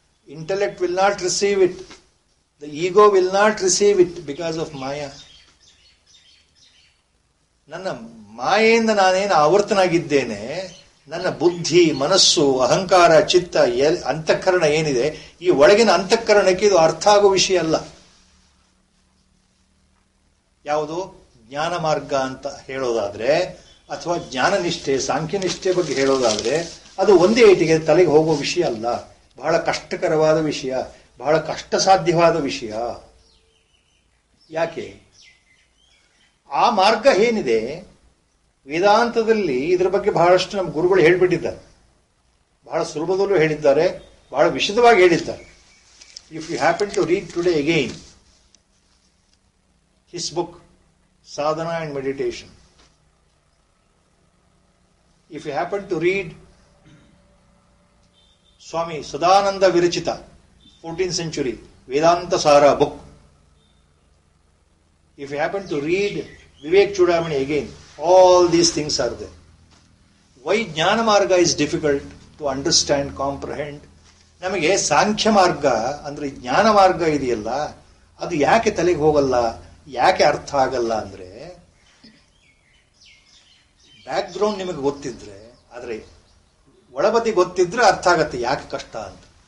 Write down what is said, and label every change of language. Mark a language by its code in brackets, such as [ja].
[en] Intellect will not receive it. The ego will not receive it because of Maya. [kn] ನನ್ನ ಮಾಯೆಯಿಂದ ನಾನೇನು ಆವರ್ತನಾಗಿದ್ದೇನೆ, ನನ್ನ ಬುದ್ಧಿ, ಮನಸ್ಸು, ಅಹಂಕಾರ, ಚಿತ್ತ, ಅಂತಃಕರಣ ಏನಿದೆ, ಈ ಒಳಗಿನ ಅಂತಃಕರಣಕ್ಕೆ ಇದು ಅರ್ಥ ಆಗೋ ವಿಷಯ ಅಲ್ಲ. ಯಾವುದು ಜ್ಞಾನ ಮಾರ್ಗ ಅಂತ ಹೇಳೋದಾದ್ರೆ, ಅಥವಾ ಜ್ಞಾನನಿಷ್ಠೆ, ಸಾಂಖ್ಯನಿಷ್ಠೆ ಬಗ್ಗೆ ಹೇಳೋದಾದ್ರೆ, ಅದು ಒಂದೇ ಏಟಿಗೆ ತಲೆಗೆ ಹೋಗೋ ವಿಷಯ ಅಲ್ಲ. ಬಹಳ ಕಷ್ಟಕರವಾದ ವಿಷಯ, ಬಹಳ ಕಷ್ಟ ಸಾಧ್ಯವಾದ ವಿಷಯ. ಯಾಕೆ? ಆ ಮಾರ್ಗ ಏನಿದೆ, ವೇದಾಂತದಲ್ಲಿ ಇದರ ಬಗ್ಗೆ ಬಹಳಷ್ಟು ನಮ್ಮ ಗುರುಗಳು ಹೇಳ್ಬಿಟ್ಟಿದ್ದಾರೆ. ಬಹಳ ಸುಲಭದಲ್ಲೂ ಹೇಳಿದ್ದಾರೆ, ಬಹಳ ವಿಶದವಾಗಿ ಹೇಳಿದ್ದಾರೆ. [en] If you happen to read today again his book, Sadhana and Meditation. If you happen to read Swami Sadananda Virachita, 14th century, Vedanta Sara book. If you happen to read Vivek Chudamani again, all these things are there. Why Jnana Marga is difficult to understand, comprehend? [kn] ನಮಗೆ ಸಾಂಖ್ಯ ಮಾರ್ಗ ಅಂದ್ರೆ ಜ್ಞಾನ ಮಾರ್ಗ ಇದೆಯಲ್ಲ, ಅದು ಯಾಕೆ ತಲೆಗೆ ಹೋಗಲ್ಲ, ಯಾಕೆ ಅರ್ಥ ಆಗಲ್ಲ ಅಂದ್ರೆ, ಬ್ಯಾಕ್ ಗ್ರೌಂಡ್ ನಿಮಗೆ ಗೊತ್ತಿದ್ರೆ, ಆದ್ರೆ ಒಳಬದಿ ಗೊತ್ತಿದ್ರೆ ಅರ್ಥ ಆಗತ್ತೆ ಯಾಕೆ ಕಷ್ಟ ಅಂತ.